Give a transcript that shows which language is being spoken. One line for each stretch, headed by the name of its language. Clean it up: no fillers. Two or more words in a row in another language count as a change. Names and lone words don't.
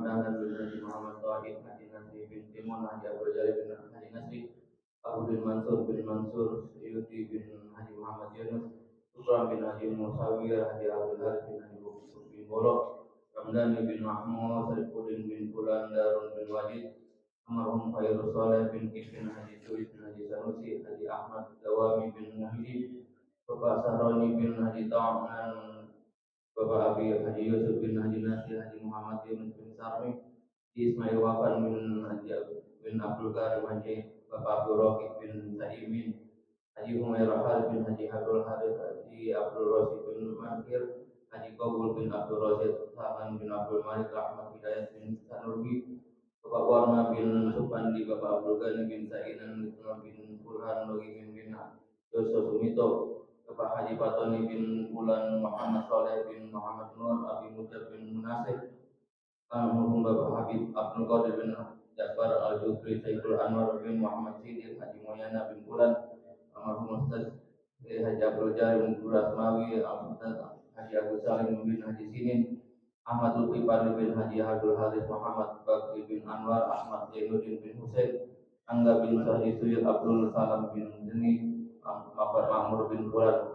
Indonesian: Dahlan bin Haji Muhammad Tauhid Haji Nasri bin Timon Haji Abdul Jalil bin Haji Nasri Abu bin Mansur Syuuti bin Haji Muhammad Yunus Sukran bin Haji Musawir Haji Abdul Harith bin Haji bin Bolok Ramdhani bin Mahmud Sarifuddin bin Fulan Darun bin Walid almarhum Khairul Saleh bin Kifin Haji Tuis bin Haji Sanusi Haji Ahmad Dawami bin Muhyiddin Bapak Sahroni bin Haji Ta'an Bapak Abi Haji Yusuf bin Haji Nasir Haji Muhammad Yunus bin Sarmi Ismail Wafan bin Haji bin Abdul Karim Haji Bapak Abdul Raqib bin Taimin Haji Humairah Khalid bin Haji Abdul Harith Haji Abdul Rasid bin Mankir Haji Qabul bin Abdul Rasid Saman bin Abdul Malik Ahmad Hidayat bin Sanurbi Bapak Warna bin Supandi Bapak Abdul Ghani bin Sa'inan bin Burhan Logi bin Yusuf Sumito Bapak Haji Patoni bin Bulan Muhammad Saleh bin Muhammad Nur Abi Mujab bin Munasir Almarhum Bapak Habib Abdul Qadir bin Ja'far Al-Jufri Saiful Anwar bin Muhammad Siddiq Haji Mulyana bin Bulan, almarhum Ustaz Haji Abdul Jari bin Asmawi, Ustaz Haji Abu Salim bin Haji Sinin, Ahmad Lutfi Fadil bin Haji Abdul Haris Muhammad Bakri bin Anwar, Ahmad Zainuddin bin Husain, Angga bin Sahdi Suyud, Abdul Salam bin Zeni, Muhammad Mahmud bin Bulan,